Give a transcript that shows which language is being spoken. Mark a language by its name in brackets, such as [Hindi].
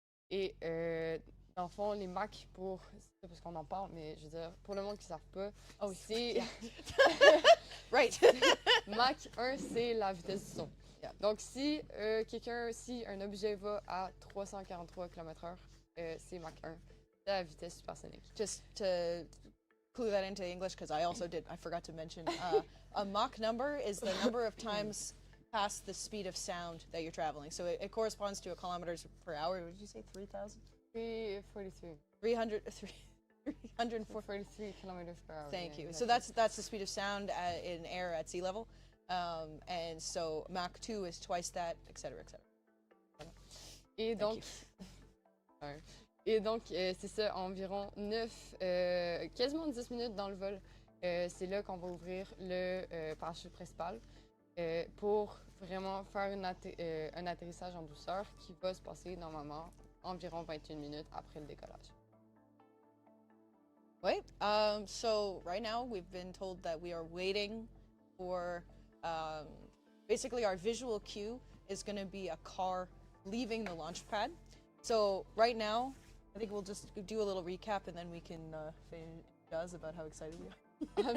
[French] Et dans le fond, les Mach c'est parce qu'on en parle, mais je veux dire, pour le monde qui ne savent pas, c'est... [English] Right. [French] Mach 1, c'est la vitesse du son. [English] Yeah. [French] Donc, si un objet va à 343 km/h, c'est Mach 1. C'est la vitesse supersonique. [English] Just to clue that into English, because I forgot to mention, a Mach number is the number of times past the speed of sound that you're traveling. So it corresponds to a kilometers per hour. What did you say, 3,000? 343. 343 kilometers per hour. Thank you. So that's the speed of sound in air at sea level. And so Mach 2 is twice that, etc., etc. [French] Et [English] Thank [French] donc, [English] you. [French] ouais. Et donc c'est ça, environ 9, quasiment 10 minutes dans le vol. C'est là qu'on va ouvrir le parachute principal pour vraiment faire un atterrissage en douceur qui va se passer normalement environ 21 minutes après le décollage. [English] Wait. So right now we've been told that we are waiting for basically our visual cue is going to be a car leaving the launch pad. So right now, I think we'll just do a little recap and then we can fade Jazz about how excited we are.